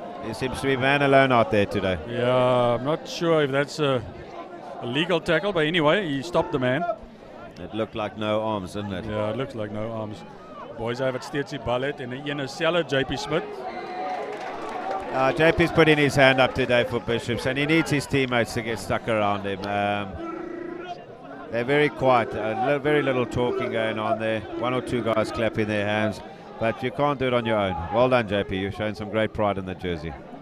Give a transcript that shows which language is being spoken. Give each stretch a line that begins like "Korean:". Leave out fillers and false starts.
English: He seems to be man alone out there today. Yeah, I'm not sure if that's a legal tackle, but anyway, he stopped the man. It looked like no arms, didn't it? Yeah, it looks like no arms.
Afrikaans: Boys hy wat steeds die bal het en 'n ene selfe JP Smith.
English: JP's putting his hand up today for Bishops, and he needs his teammates to get stuck around him. They're very quiet, very little talking going on there. One or two guys clapping their hands, but you can't do it on your own. Well done, JP. You've shown some great pride in the jersey.